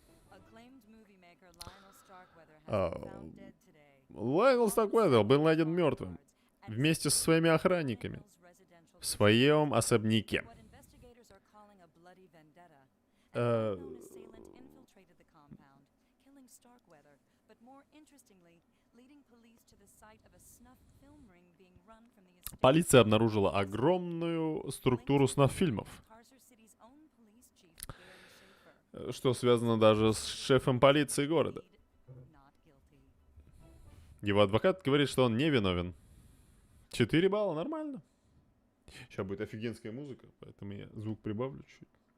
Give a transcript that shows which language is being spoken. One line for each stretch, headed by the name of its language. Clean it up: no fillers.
English: Acclaimed movie maker Lionel Starkweather has Oh. been found dead today.
Russian: Лайнел Старкветтер был найден мертвым вместе со своими охранниками в своем особняке.
English: What investigators are calling a bloody vendetta. Uh, An unknown assailant infiltrated the compound, killing Starkweather, but more interestingly, leading police to the site of a snuff film ring being run from the estate.
Russian: Полиция обнаружила огромную структуру снаф-фильмов,
English: Carcer City's own police chief, Gary Schaefer.
Russian: что связано даже с шефом полиции города.
English: Not guilty.
Russian: Его адвокат говорит, что он не виновен. 4 балла, нормально. Сейчас будет офигенская музыка, поэтому я звук прибавлю чуть.